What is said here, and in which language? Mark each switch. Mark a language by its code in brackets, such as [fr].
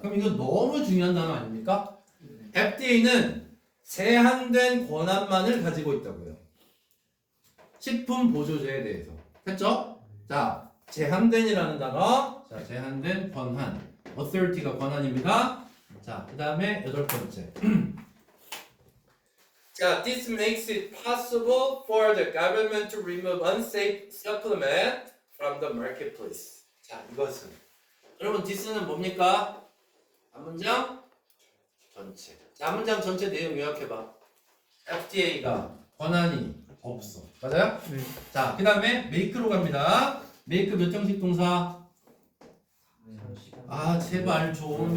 [ko] 그럼 이거 너무 중요한 단어 아닙니까? FDA는 제한된 권한만을 가지고 있다고요. 식품 보조제에 대해서. 됐죠? 자, 제한된이라는 단어. 자, 제한된 권한. authority가 권한입니다. 자, 그 다음에 8번째. [en] 자, this makes it possible for the government to remove unsafe supplement from the marketplace. [ko] 자, 이것은 여러분 this는 뭡니까? 한 문장 전체. 자, 한 문장 전체 내용 요약해봐. FDA가 권한이 없어. 맞아요? 네. 자, 그 다음에 make로 갑니다. make 몇 형식 동사? 아, 제발 좀.